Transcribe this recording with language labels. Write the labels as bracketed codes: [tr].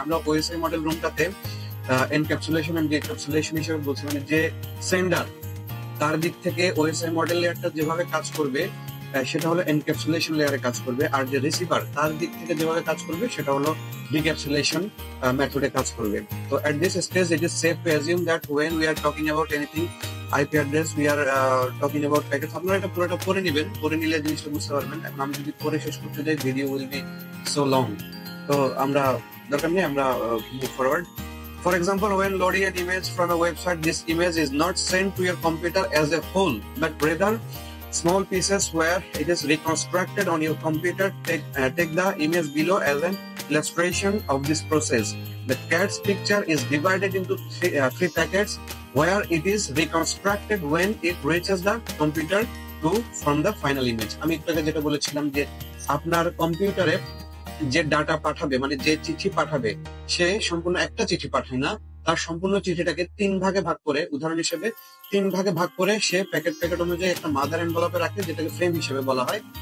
[bn] আমরা OSI model রুমটাতে encapsulation and ডিক্যাপসুলেশন হিসেবে বলছি, মানে যে সেন্ডার তার দিক থেকে ওএসআই মডেল লেয়ারটা যেভাবে কাজ করবে সেটা হলো এনক্যাপসুলেশন লেয়ারে কাজ করবে, আর যে রিসিভার তার দিক থেকে যেভাবে কাজ করবে সেটা হলো ডিক্যাপসুলেশন মেথডে কাজ করবে। [en] তো at this stage it is safe to assume that when we are talking about anything IP address we are talking about packets. [bn] আপনারা এটা পুরোটা পড়ে নেবেন, পড়ে নিলে জিনিসটা বুঝতে পারবেন। এখন আমি যদি পড়ে শেষ করতে যাই [en] video will be so long, [bn] তো আমরা দরকার নেই, আমরা move forward. [en] For example, when loading an image from a website, this image is not sent to your computer as a whole, but rather small pieces where it is reconstructed on your computer. Take the image below as an illustration of this process. The cat's picture is divided into three packets where it is reconstructed when it reaches the computer to form the final image. [bn] আমি একটু আগে যেটা বলেছিলাম যে আপনার কম্পিউটারে যে data পাঠাবে, মানে যে চিঠি পাঠাবে, সে সম্পূর্ণ একটা চিঠি পাঠায় না, তার সম্পূর্ণ চিঠিটাকে 3 ভাগে ভাগ করে, উদাহরণ হিসেবে 3 ভাগে ভাগ করে সে প্যাকেট অনুযায়ী একটা মাদার এনভেলপে রাখে, যেটাকে ফ্রেম হিসেবে বলা হয়।